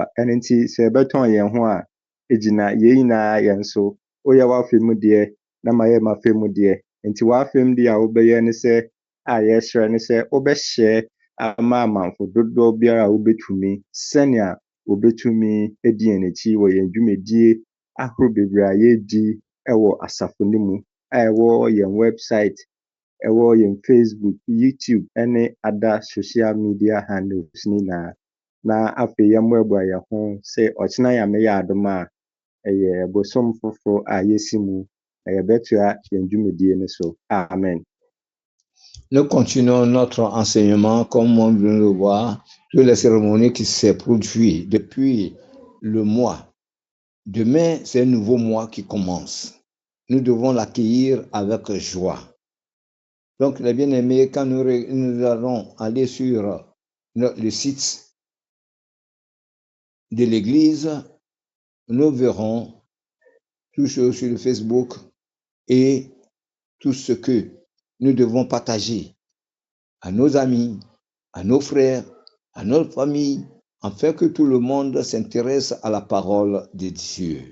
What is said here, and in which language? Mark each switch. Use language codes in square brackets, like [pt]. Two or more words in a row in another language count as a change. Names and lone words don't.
[ak] Ɛno nti sɛ yɛbɛtɔn yɛn ho a egyina yɛn nyinaa yɛn so woyɛ w'afei mu deɛ na ma yɛ m'afei mu deɛ nti w'afei mu deɛ a wobɛyɛ ne sɛ a yɛhyerɛ ne sɛ wobɛhyɛ ama amanfo dodoɔ biara a wobɛtumi sɛnea wobɛtumi adi yɛn akyi wɔ yɛn dwumadie ahorow bebree a yɛdi ɛwɔ asafo no mu a ɛwɔ yɛn website ɛwɔ yɛn Facebook, YouTube ne [en] other social media handles [ak] nyinaa. Na afei yɛmmoaboa yɛn ho sɛ ɔkyena Nyame yɛ adom a ɛyɛ bosom foforɔ a yɛsi mu na yɛbɛtoa yɛn dwumadie no so. Amen. [fr] Nous continuons notre enseignement comme on vient de le voir sur les cérémonies qui s'est produit depuis le mois. Demain, c'est un nouveau mois qui commence. Nous devons l'accueillir avec joie. Donc, les bien-aimés, quand nous allons aller sur le site de l'Église, nous verrons tout sur le Facebook et tout ce que nous devons partager à nos amis, à nos frères, à notre famille, afin que tout le monde s'intéresse à la parole de Dieu.